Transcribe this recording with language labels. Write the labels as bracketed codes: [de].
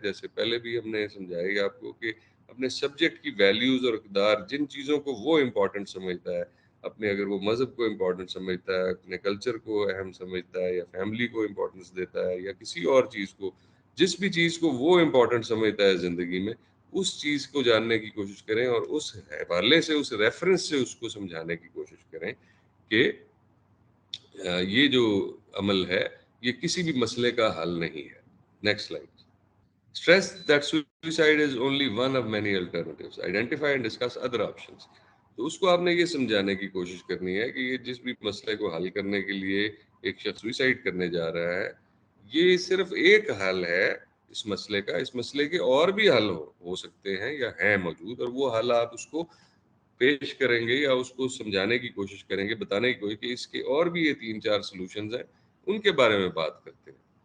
[ur] جیسے پہلے بھی ہم نے سمجھایا آپ کو کہ اپنے سبجیکٹ کی ویلیوز اور اقدار, جن چیزوں کو وہ امپورٹنٹ سمجھتا ہے, اپنے اگر وہ مذہب کو امپورٹنٹ سمجھتا ہے, اپنے کلچر کو اہم سمجھتا ہے, یا فیملی کو امپورٹنس دیتا ہے, یا کسی اور چیز کو, جس بھی چیز کو وہ امپورٹنٹ سمجھتا ہے زندگی میں, اس چیز کو جاننے کی کوشش کریں اور اس حوالے سے اس ریفرنس سے اس کو سمجھانے کی کوشش کریں کہ یہ جو عمل ہے یہ کسی بھی مسئلے کا حل نہیں ہے. Next slide. [en] Stress that suicide is only one of many alternatives. Identify and discuss other options. [ur] تو اس کو آپ نے یہ سمجھانے کی کوشش کرنی ہے کہ یہ جس بھی مسئلے کو حل کرنے کے لیے ایک شخص سوئسائڈ کرنے جا رہا ہے, یہ صرف ایک حل ہے اس مسئلے کا. اس مسئلے کے اور بھی حل ہو سکتے ہیں یا ہیں موجود, اور وہ حل آپ اس کو پیش کریں گے یا اس کو سمجھانے کی کوشش کریں گے, بتانے کی کوشش کہ اس کے اور بھی یہ 3-4 سلوشنز ہیں, ان کے بارے میں بات کرتے ہیں.